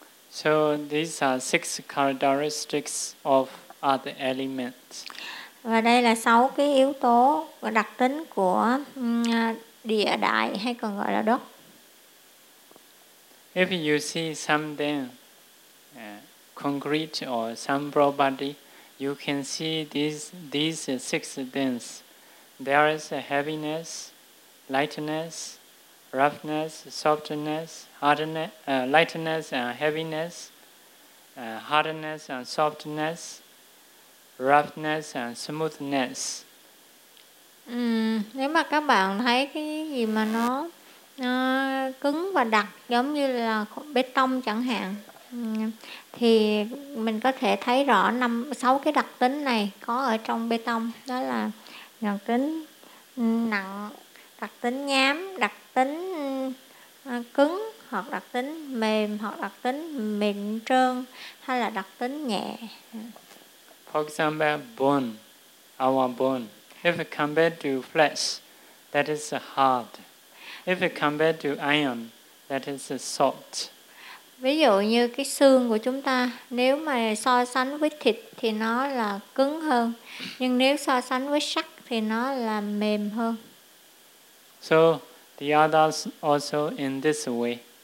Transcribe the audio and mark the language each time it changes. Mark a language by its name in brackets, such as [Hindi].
[English] So these are six characteristics of earth elements. [Vietnamese] Và đây là sáu cái yếu tố và đặc tính của địa đại, hay còn gọi là đất. [English] If you see something concrete or sample body, you can see these six things. There is a heaviness, lightness, roughness, softness, hardness, lightness and heaviness, hardness and softness, roughness and smoothness. [Vietnamese] Nếu mà các bạn thấy cái gì mà nó cứng và đặc giống như là bê tông chẳng hạn, thì mình có thể thấy rõ năm sáu cái đặc tính này có ở trong bê tông, đó là đặc tính nặng, đặc tính nhám, đặc tính cứng hoặc đặc tính mềm hoặc đặc tính mịn trơn hay là đặc tính nhẹ. [English] For example, bone, our bone. If compared to flesh, that is hard. If compared to iron, that is soft. [Vietnamese] Ví dụ như cái xương của chúng ta, nếu mà so sánh với thịt thì nó là cứng hơn, nhưng nếu so sánh với sắt thì nó là mềm hơn. [English] So the others also in this way.